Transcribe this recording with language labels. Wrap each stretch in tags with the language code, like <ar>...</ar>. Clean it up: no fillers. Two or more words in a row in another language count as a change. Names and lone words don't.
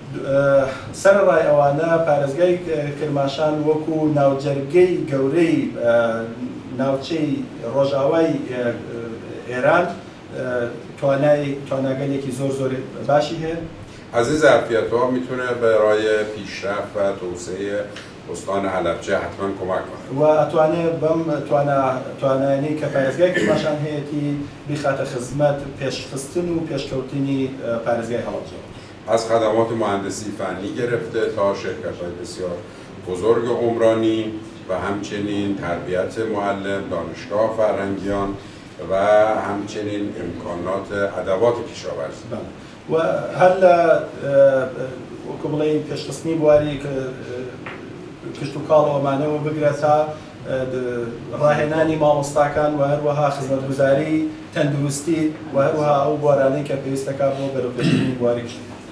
<ckb>سەرڕای ئەوانە پارێزگای کرماشان وەکو ناوجەرگەی گەورەی ناوچەی ڕۆژاوای ئێران تواناگەلێکی زۆر باشی هەیە.</ckb> <fa>از این ظرفیت‌ها میتونه برای پیشرفت و توسعه استان حلبچه حتما کمک کنه.</fa> <ckb>و ئەتوانێت بەم توانایانەی کە پارێزگای کرماشان هەیەی بخاتە خزمەت پێشخستن و پێشکەوتنی پارێزگای هەڵەبجە.</ckb> <fa>از خدمات مهندسی فنی گرفته تا شرکت‌های بسیار بزرگ عمرانی و همچنین تربیت معلم، دانشگاه فرهنگیان و همچنین امکانات ادوات کشاورزی.</fa> <ckb>و هەر لە وەکو بڵێ پێشخستنی بواری کشت و کاڵەوەمانەوە بگرێت تا ڕاهێنانی مامۆستاکان و هەروەها خزمەتگوزاری تەندروستی و هەروەها ئەو بوارانەی کە پێویستەکە بۆ بەرەوپێشانی بواری کشت</ckb>